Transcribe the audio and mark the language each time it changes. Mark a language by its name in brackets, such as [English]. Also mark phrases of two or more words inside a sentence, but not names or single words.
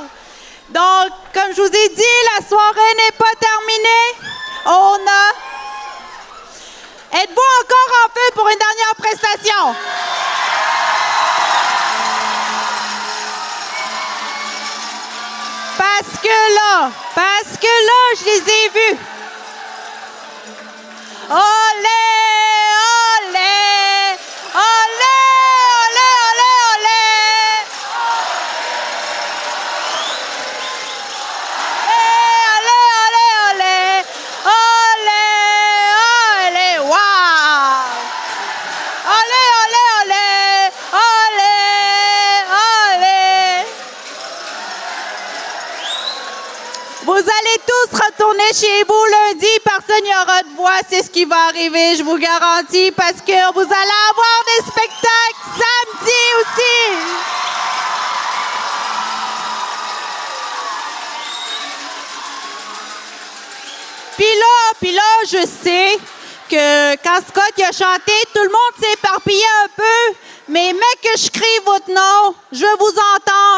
[French] Donc, comme je vous ai dit, la soirée n'est pas terminée. Êtes-vous encore en feu pour une dernière prestation? Parce que là, je les ai vus. Olé, olé, olé, olé, olé, olé. Olé, olé, olé, olé, olé, wow. Olé, olé, olé, olé, olé. Vous allez tous retourner chez vous lundi, personne n'y aura de voix, c'est ce qui va arriver, je vous garantis, parce que vous allez avoir des spectacles samedi aussi. Puis là, je sais que quand Scott il a chanté, tout le monde s'est éparpillé un peu, mais mec que je crie votre nom, je veux vous entendre.